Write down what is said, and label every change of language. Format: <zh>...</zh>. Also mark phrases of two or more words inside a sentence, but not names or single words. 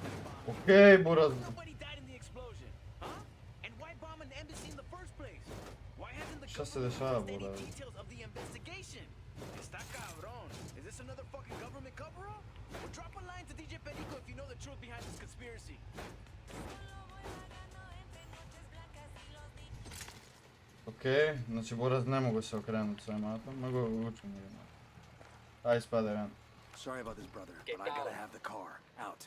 <bs>Okej, Buraz.</bs> <en>Why hasn't the</en> <bs>Šta se</bs> <en>government</en> <bs>dešava,</bs> <en>released any</en> <bs>Buraz?</bs> <en>details of the investigation?</en> <es>Está cabrón.</es> <en>Is this another fucking government cover-up? Well, drop a line to DJ Perico if you know the truth behind this conspiracy.</en> <bs>Okej, znači Buraz ne mogu se okrenuti svojim matom, mogu ući u njega. Aj, spadaj van.</bs> <en>Sorry about this, brother, but I gotta have the car. Out.</en>